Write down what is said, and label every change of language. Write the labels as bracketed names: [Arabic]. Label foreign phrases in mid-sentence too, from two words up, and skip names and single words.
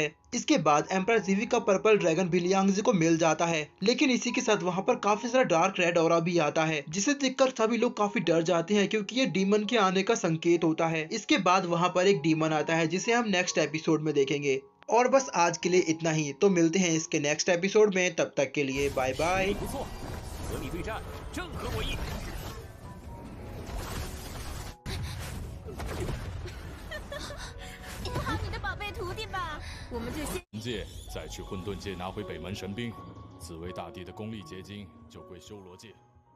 [Hindi] इसके बाद एम्परर जीवी का [English] purple dragon [Hindi] भी लियांगजी को मिल जाता है, लेकिन इसी के साथ वहाँ पर काफी सारा [English] dark red aura [Hindi] भी आता है, जिसे देखकर सभी लोग काफी डर जाते हैं, क्योंकि ये डीमन के आने का संकेत होता है। इसके बाद वहाँ पर एक डीमन आता है जिसे हम [English] next episode [Hindi] में देखेंगे। और बस आज के लिए इतना ही, तो मिलते हैं इसके [English] next episode [Hindi] में। तब तक के लिए [English] bye bye. [Chinese] 我们这些界再去混沌界拿回北门神兵，紫薇大帝的功力结晶就归修罗界。